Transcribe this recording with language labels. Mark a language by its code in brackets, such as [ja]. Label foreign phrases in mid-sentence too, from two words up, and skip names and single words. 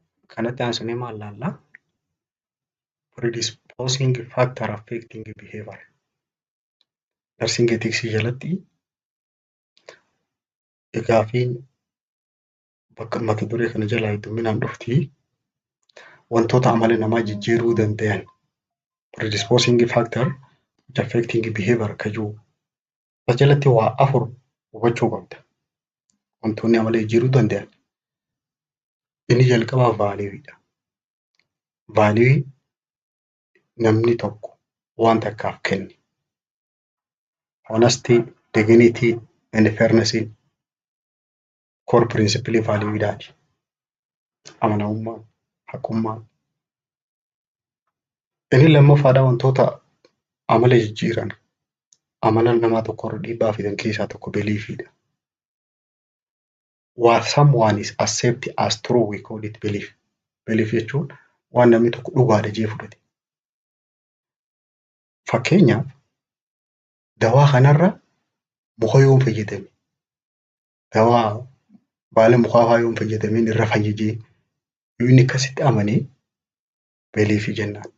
[om] kanatti aansinee maal laallaa? [en] Predisposing factor affecting behavior. Nursing ethics [om] jalatti gaafiin bakka mata duree kana jalaa hedduminaan dhufti. Wantoota amala namaa jijjiiruu danda'an [en] predisposing factor affecting behavior [om] ka jiru. As jalatti waa 4 hubachuu qabda. Wantoonni amala jijjiiruu danda'an. Inni jalqabaa vaaliiwiidha. Vaaliiwii namni tokko waan takkaaf kenni. [en] Honesty, dignity and fairness core principle vaaliiwiidhaati. [om] Amanamummaan, haqummaan. Inni lammaffaadha wantoota amala jijjiiran. Amala namaa tokko irra dhiibbaa fidan keessaa tokko beliifiidha. [en] What someone is accepted as true we call it belief. [om] Belief jechuun waan namni tokko dhugaadha jee fudhate. Fakkeenyaaf dawaa kanarra muka yoon fayyadame dawaa baala mukaa yoon fayyadameen irra fayyadee yoo inni akkasitti amanee beliefii jennaan.